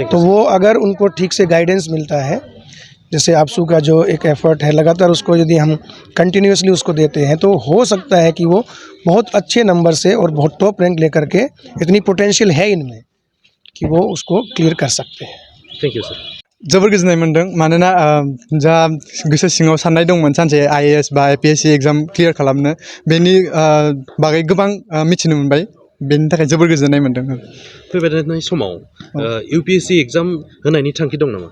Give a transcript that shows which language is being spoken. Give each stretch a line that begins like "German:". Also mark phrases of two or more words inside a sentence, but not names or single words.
Hindi: तो वो अगर उनको ठीक से गाइडेंस मिलता है, जैसे आपसू का जो एक एफ़र्ट है लगातार उसको यदि हम कंटिन्यूसली उसको देते हैं तो हो सकता है कि वो बहुत अच्छे नंबर से और बहुत
English: top rank
Hindi: लेकर के, इतनी पोटेंशियल है इनमें कि वो उसको क्लियर कर सकते हैं।
English: thank you sir.
Bodo: जोबोर गोजोननाय मोनदों मानोना जा गोसो सिङाव साननाय दंमोन सानसे आईएएस बा एपीएससी
English: exam clear
Bodo: खालामनो बेनि बागै गोबां मिथिनो मोनबाय, बेनि थाखाय जोबोर गोजोननाय मोनदों। फैबाय थानाय समाव
English: UPSC exam
Bodo: होनायनि थांखि दं नामा?